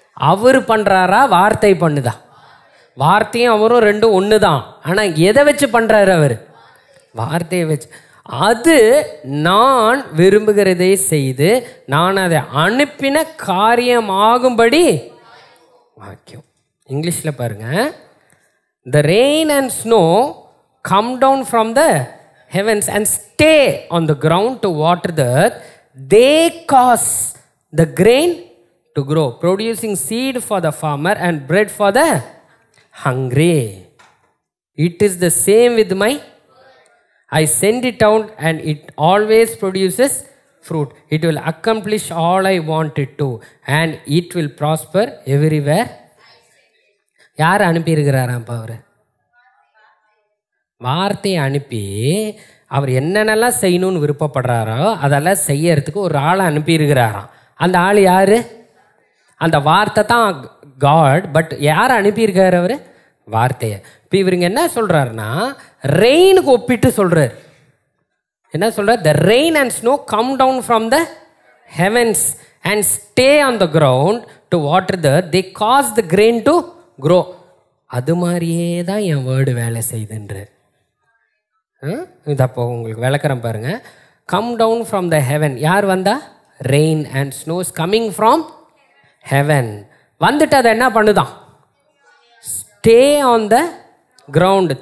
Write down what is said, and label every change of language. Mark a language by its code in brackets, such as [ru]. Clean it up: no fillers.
[ta] அவர் பண்றாரா வார்த்தை பண்ணுதா? வார்த்தையும் அவரும் ரெண்டும் ஒன்று தான். ஆனால் எதை வச்சு பண்ணுறாரு அவர்? வார்த்தையை வச்சு. அது நான் விரும்புகிறதை செய்து நான் அதை அனுப்பின காரியமாகும்படி வாக்கியம். இங்கிலீஷில் பாருங்க. [en] The rain and snow come down from the heavens and stay on the ground to water the earth. They cause the grain to grow, producing seed for the farmer and bread for the hungry. It is the same with my, I send it out and it always produces fruit. It will accomplish all I want it to and it will prosper everywhere. [ta] யார் அனுப்பியிருக்கிறாராம்? அவர் வார்த்தையை அனுப்பி அவர் என்னென்னலாம் செய்யணும்னு விருப்பப்படுறாரோ அதெல்லாம் செய்யறதுக்கு ஒரு ஆளை அனுப்பியிருக்கிறாராம். அந்த ஆள் யாரு? அந்த வார்த்தை தான் காட். பட் யார் அனுப்பியிருக்காரு? அவர் வார்த்தையை. இப்போ இவருங்க என்ன சொல்றாருன்னா, ரெயினுக்கு ஒப்பிட்டு சொல்றாரு. என்ன சொல்றார்? [en] The rain and snow come down from the heavens and stay on the ground to water the earth. They cause the grain to grow. [ta] அது மாதிரியே தான் என் வேர்டு வேலை செய்துன்றார். இது அப்போ உங்களுக்கு விளக்குறேன் பாருங்க. [en] Come down from the heaven. [ta] யார் வந்தா? [en] Rain and snows coming from heaven. [ta] வந்துட்டு அதை என்ன பண்ணுதான்? [en] Stay on the ground.